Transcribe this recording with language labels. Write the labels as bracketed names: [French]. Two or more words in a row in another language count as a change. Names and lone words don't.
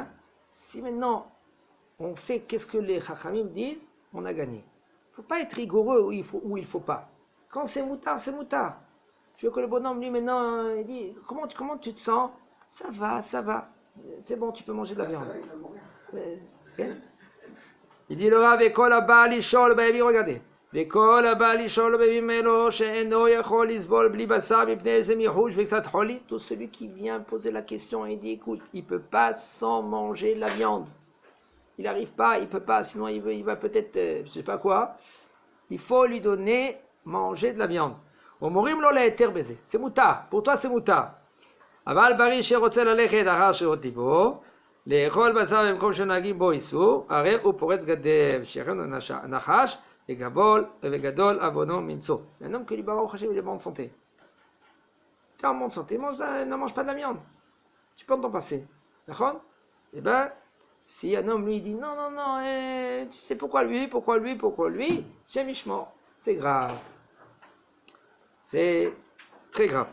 [French] Si maintenant, on fait qu'est-ce que les Chachamim disent, on a gagné. Il ne faut pas être rigoureux où il ne faut pas. Quand c'est moutard, c'est moutard. Tu veux que le bonhomme, lui, maintenant, il dit, comment tu te sens? Ça va. C'est bon, tu peux manger de la viande. Okay? Il dit, le Rav, [Hebrew] וכל הבא לשאול, [French] regardez. [Hebrew] וכל הבא לשאול בימינו שאינו יכול לסבול בלי בשר מפני איזה מיחוש וקצת חולי, [French] tout celui qui vient poser la question et dit écoute, il peut pas sans manger la viande, il n'arrive pas, il peut pas, sinon il va peut-être je sais pas quoi, il faut lui donner manger de la viande. [Hebrew] אומרים לו להיתר בזה, c'est מותר, [French] pour toi c'est [Hebrew] מותר, אבל בריא שרוצה ללכת אחר שעות ליבו לאכול בשר במקום שנוהגים בו איסור, הרי הוא פורץ גדר שיכנו נחש et גדול עוונו מנשוא. [French] Un homme qui dit [Hebrew] ברוך השם, [French] il est en bonne santé. Tu es en bonne santé, ne mange pas de la viande. Tu peux t'en passer. D'accord? Eh bien, si un homme lui dit non, tu sais pourquoi lui, c'est Mishmor. C'est grave. C'est très grave.